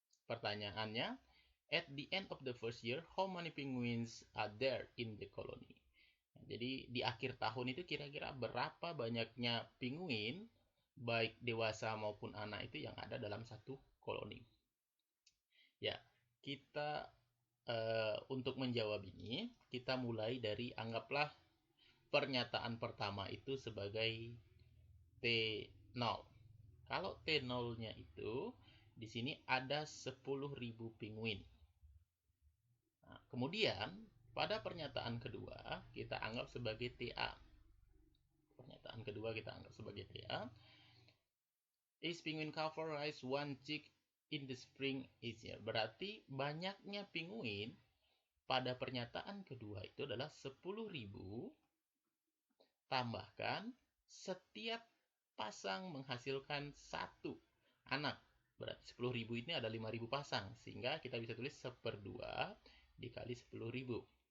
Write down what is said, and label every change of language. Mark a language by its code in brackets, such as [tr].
[id] Pertanyaannya, [en] at the end of the first year, how many penguins are there in the colony? [id] Jadi di akhir tahun itu kira-kira berapa banyaknya penguin baik dewasa maupun anak itu yang ada dalam satu koloni. Ya, kita untuk menjawab ini, kita mulai dari anggaplah pernyataan pertama itu sebagai T0. Kalau T0-nya itu di sini ada 10.000 penguin. Nah, kemudian pada pernyataan kedua kita anggap sebagai TA. Pernyataan kedua kita anggap sebagai TA. [en] Each penguin couple raise one chick in the spring each year. [id] Berarti banyaknya penguin pada pernyataan kedua itu adalah 10.000 tambahkan setiap pasang menghasilkan satu anak. Berarti 10.000 ini ada 5.000 pasang, sehingga kita bisa tulis 1/2 dikali 10.000.